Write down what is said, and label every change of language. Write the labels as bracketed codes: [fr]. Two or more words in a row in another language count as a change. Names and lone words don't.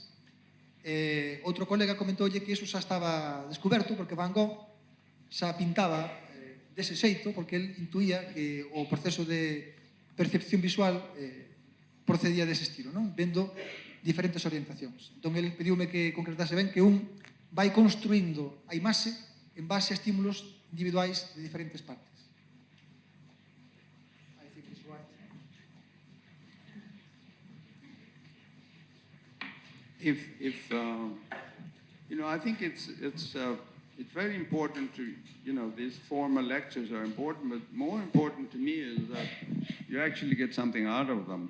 [gl] Outro colega comentoulle que iso xa estaba descoberto porque Van Gogh xa pintaba dese xeito porque el intuía que o proceso de percepción visual procedía dese estilo, non? Vendo diferentes orientacións. Entón, el pediume que concretase ben que un vai construindo a imaxe en base a estímulos individuais de diferentes partes. [en] You know, I think it's very important to, you know, these formal lectures are important, but more important to me is that you actually get something out of them.